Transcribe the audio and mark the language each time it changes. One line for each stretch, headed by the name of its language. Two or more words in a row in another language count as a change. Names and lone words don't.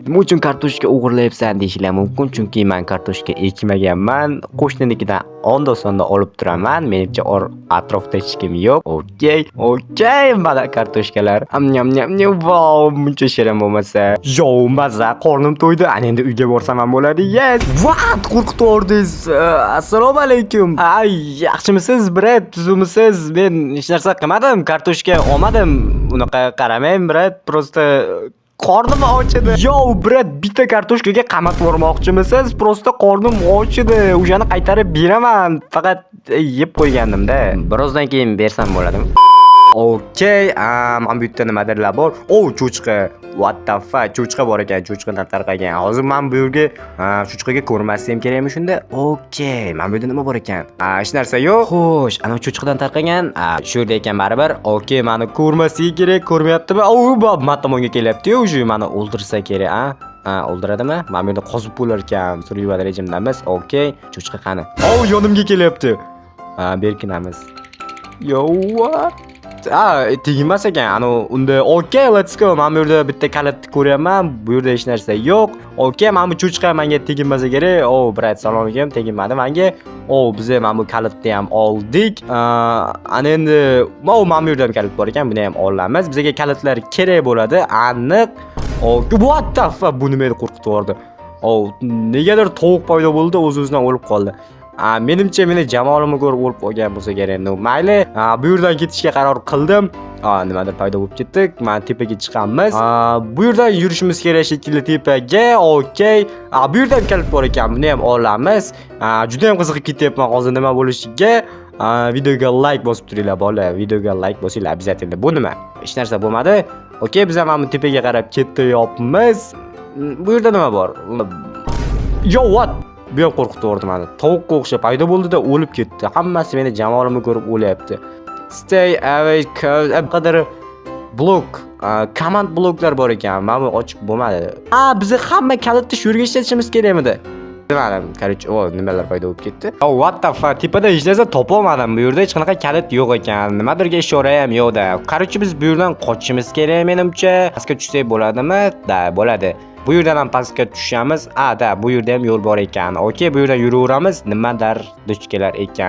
Uzbek: Nima uchun kartoshka o'g'irlayapsan deyishlar mumkin, chunki men kartoshka ekmaganman. Qo'shninikidan onda-sonda olib turaman. Menimcha atrofda hech kim yo'q. Okey, mana kartoshkalar. Wow, buncha shirin bo'lmasa. Yo, maza, qornim to'ydi. Ana endi uyga borsam ham bo'ladi.
English: Yes. What?
Uzbek: Qo'rqitordingiz. Assalomu alaykum. Ay, yaxshimisiz, brat? Tuzumisiz? Men hech narsa qilmadim. Kartoshka olmadim. Unaqa qaramang, brat. Prosta qornim ochidi. Yo, brat, bitta kartoshkaga qamat bormoqchimisiz? Prosta qornim ochidi. O'shani qaytarib beraman. Faqat yeb qo'ygandim-da. Birozdan keyin bersam bo'ladimi? Okey, men bu yerda nimadirlar bor. Cho'chqa.
English: What the fuck?
Uzbek: Cho'chqa bor ekan, cho'chqadan tarqagan. Hozir men bu yerga cho'chqaga ko'rmasam kerakmi shunda? Okey, men bu yerda nima bor ekan? Hech narsa yo'q. Xo'sh, ana cho'chqadan tarqagan. Shu yerda ekan baribir. Okey, meni ko'rmasligi kerak, ko'rmayaptimi? Men tomonga kelyapti-yu, o'sha meni o'ldirsa kerak, o'ldiradimi? Men bu yerda qozib bo'lar ekan. Survival rejimdamiz. Okey, cho'chqa qani? Yonimga kelyapti. Berkinamiz. Yo, what? Tegmas ekan. Unda okey,
English: let's go.
Uzbek: Men bu yerda bitta kalit ko'ryapman. Bu yerda hech narsa yo'q. Okey, men bu cho'chqa menga teginmasa kerak. Brat, salom alaykum, teginmadi menga. Biz mana bu kalitni ham oldik. Ana endi men bu yerda ham kalit bor ekan. Buni ham olamiz. Bizga kalitlar kerak bo'ladi, aniq.
English: What the fuck?
Uzbek: Bu nimani qo'rqitib yubordi? Negadir tovuq paydo bo'ldi, o'z-o'zidan o'lib qoldi. Menimcha meni jamoalimni ko'rib o'lib qolgan bo'lsa kerak. Mayli, bu yerdan ketishga qaror qildim. Nimadir paydo bo'lib ketdik. Men tepaga chiqamiz. Bu yerdan yurishimiz kerak shekilli tepaga. Okey. Bu yerda ham kalit bor ekan. Buni ham olamiz. Juda ham qiziqib ketyapman hozir nima bo'lishiga. Videoga like bosib turinglar, bolalar. Videoga like bosinglar обязательно. Bu nima? Hech narsa bo'lmadi. Okey, biz ham tepaga qarab ketyapmiz. Bu yerda nima bor? Yo, what? Bu ham qo'rqitib yubordi meni. Tovuqqa o'xshab paydo bo'ldi-da o'lib ketdi. Hammasi meni jamoalimni ko'rib o'lyapti.
English: Stay away
Uzbek: qadar blok, command bloklar bor ekan. Men buni ochib bo'lmadi. Biz hamma kalitni shu yerga ishlatishimiz kerakmidi? Bilmadim. Короче, nimalar paydo bo'lib ketdi.
English: What the fuck?
Uzbek: Tepada hech narsa topolmadim. Bu yerda hech qanaqa kalit yo'q ekan. Nimadirga ishora ham yo'q-da. Короче, biz bu yerdan qochishimiz kerak menimcha. Pastga tushsak bo'ladimi? Da, bo'ladi. Bu yerdan ham pastga tushamiz. Bu yerda ham yo'l bor ekan. Okey, bu yerdan yuraveramiz. Nimadir duch kelar ekan.